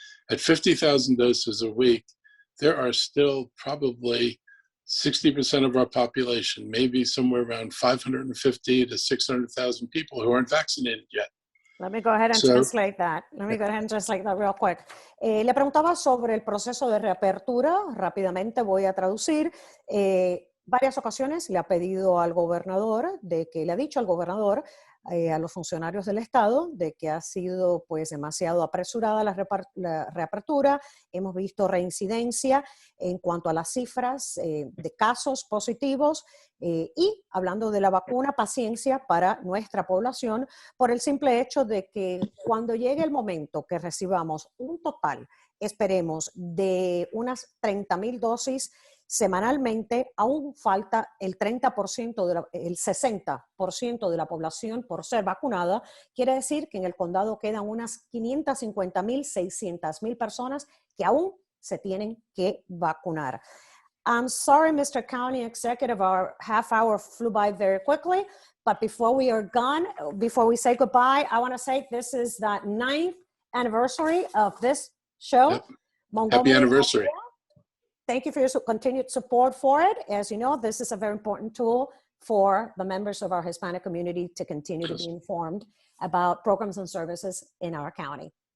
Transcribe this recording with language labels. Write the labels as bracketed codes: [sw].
[en] At 50,000 doses a week, there are still probably 60% of our population, maybe somewhere around 550 to 600,000 people who aren't vaccinated yet. Let me go ahead and translate that. Let me go ahead and translate that real quick. [es] Le preguntaba sobre el proceso de reapertura. Rápidamente voy a traducir. Varias ocasiones le ha pedido al gobernador, le ha dicho al gobernador, a los funcionarios del estado, de que ha sido pues demasiado apresurada la reapertura. Hemos visto reincidencia en cuanto a las cifras de casos positivos, y hablando de la vacuna, paciencia para nuestra población por el simple hecho de que cuando llegue el momento que recibamos un total, esperemos, de unas 30,000 dosis semanalmente, aún falta el 30%, el 60% de la población por ser vacunada. Quiere decir que en el condado quedan unas 550,000, 600,000 personas que aún se tienen que vacunar. [en] I'm sorry, Mr. County Executive, our half hour flew by very quickly, but before we are gone, before we say goodbye, I want to say this is the 9th anniversary of this show. Yep. Montgomery Happy anniversary. [es] Al Día. [en] Thank you for your continued support for it. As you know, this is a very important tool for the members of our Hispanic community to continue to be informed about programs and services in our county.